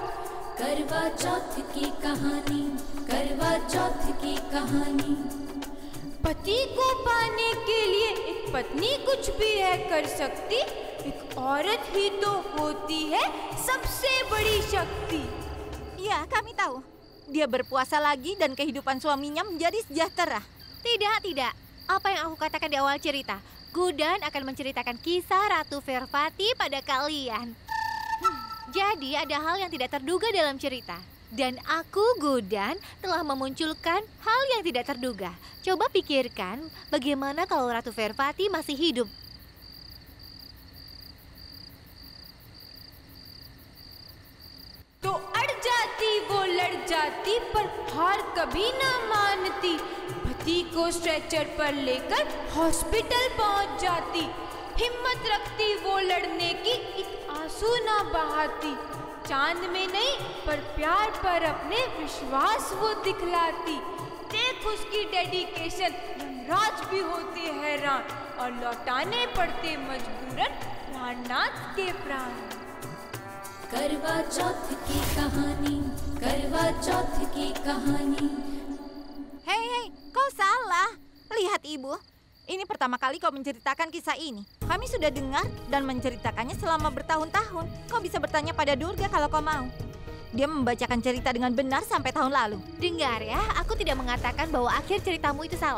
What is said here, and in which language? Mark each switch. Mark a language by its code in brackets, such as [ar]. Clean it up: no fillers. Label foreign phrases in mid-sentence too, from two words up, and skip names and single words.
[hi] करवा चौथ की कहानी, करवा चौथ की कहानी। पति को पाने के लिए एक पत्नी कुछ भी है कर सकती, एक औरत ही तो होती है सबसे बड़ी शक्ति। [id] Ya, kami tahu. Dia berpuasa lagi dan kehidupan suaminya menjadi sejahtera. Tidak. Apa yang aku katakan di awal cerita? Gudan akan menceritakan kisah Ratu Vervati pada kalian. Jadi ada hal yang tidak terduga dalam cerita. Dan aku, Gudan, telah memunculkan hal yang tidak terduga. Coba pikirkan bagaimana kalau Ratu Vervati masih hidup. [hi] तो अड़ जाती वो लड़ जाती पर हार कभी ना मानती। पति को स्ट्रेचर पर लेकर हॉस्पिटल पहुंच जाती। हिम्मत रखती वो लड़ने की, एक आंसू ना बहाती। चांद में नहीं पर प्यार पर अपने विश्वास वो दिखलाती। देख उसकी डेडिकेशन, यमराज भी होते हैरान और लौटाने पड़ते मजबूरन प्राणनाथ के प्राण। करवा चौथ की कहानी, करवा चौथ की कहानी। [id] Hei, kau salah. Lihat ibu, ini pertama kali kau menceritakan kisah ini. Kami sudah dengar dan menceritakannya selama bertahun-tahun. Kau bisa bertanya pada Durga kalau kau mau. Dia membacakan cerita dengan benar sampai tahun lalu. Dengar ya, aku tidak mengatakan bahwa akhir ceritamu itu salah.